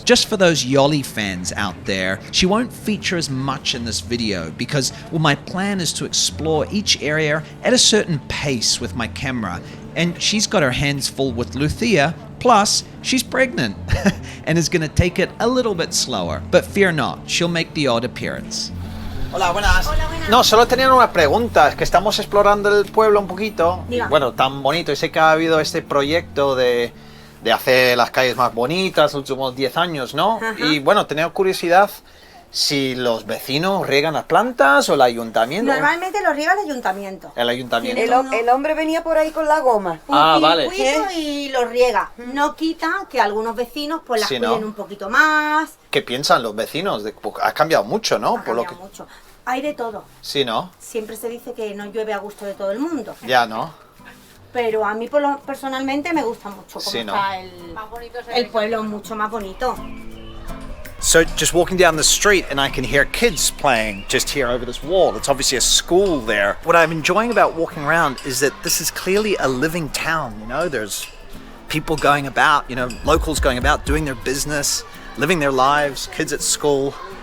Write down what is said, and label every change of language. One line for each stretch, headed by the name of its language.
English: Just for those Yoly fans out there, she won't feature as much in this video because, well, my plan is to explore each area at a certain pace with my camera, and she's got her hands full with Lucia, plus she's pregnant and is going to take it a little bit slower. But fear not, she'll make the odd appearance.
Spanish: Hola, buenas. Hola, buenas. No, solo tenía una pregunta, es que estamos explorando el pueblo un poquito. Diga. Bueno, tan bonito, y sé que ha habido este proyecto de hacer las calles más bonitas los últimos 10 años, ¿no? Ajá. Y bueno, tenía curiosidad si los vecinos riegan las plantas o el ayuntamiento. Normalmente lo riega el ayuntamiento. El ayuntamiento. El hombre venía por ahí con la goma. Un vale. circuito y lo riega. No quita que algunos vecinos pues las Sí, cuiden ¿no? un poquito más. ¿Qué piensan los vecinos? Porque ha cambiado mucho, ¿no? Ha cambiado mucho. Hay de todo. Sí, ¿no? Siempre se dice que no llueve a gusto de todo el mundo. Ya, ¿no? Pero a mí personalmente me gusta mucho cómo Sí, ¿no? está el pueblo, mucho más bonito.
English: So just walking down the street and I can hear kids playing just here over this wall. It's obviously a school there. What I'm enjoying about walking around is that this is clearly a living town, you know? There's people going about, you know, locals going about doing their business, living their lives, kids at school.